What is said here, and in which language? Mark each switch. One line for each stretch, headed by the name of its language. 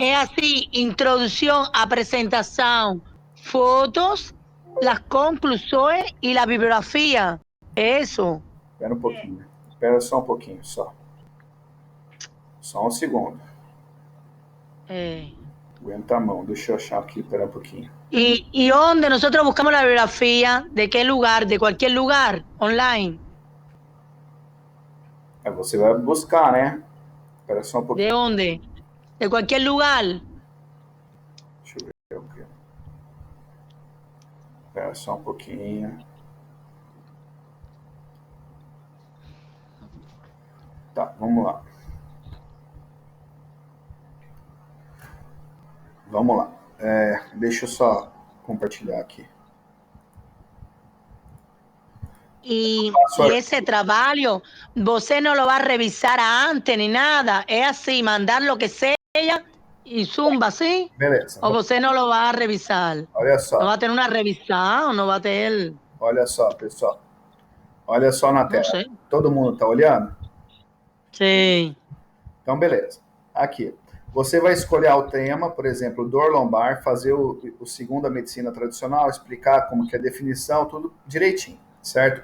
Portuguese: É assim: introdução, apresentação, fotos, as conclusões e a bibliografia. É isso? Espera um pouquinho. Espera só um pouquinho, só. Só um segundo. Aguenta a mão, deixa eu achar aqui, espera um pouquinho.
Spanish: ¿Y dónde nosotros buscamos la bibliografía? ¿De qué lugar? ¿De cualquier lugar? ¿Online?
Portuguese: Você vai buscar, né? Espera só um pouquinho.
Spanish: ¿De dónde? de cualquier lugar.
Portuguese: Deixa eu ver o que. Espera só um pouquinho. Tá, vamos lá. Vamos lá. Deixa eu só compartilhar aqui.
Spanish: Y ese trabajo, você no lo va a revisar antes ni nada. Es así, mandar lo que sea y zumba, ¿sí?
Portuguese: Beleza.
Spanish: O você no lo va a revisar.
Portuguese: Olha só.
Spanish: No va a tener una revisão, no va a ter...
Portuguese: Olha só, pessoal. Olha só na tela. sei. Todo mundo tá olhando? Sim. Então, beleza. Aqui. Você vai escolher o tema, por exemplo, dor lombar, fazer o segundo a medicina tradicional, explicar como que é a definição, tudo direitinho, certo?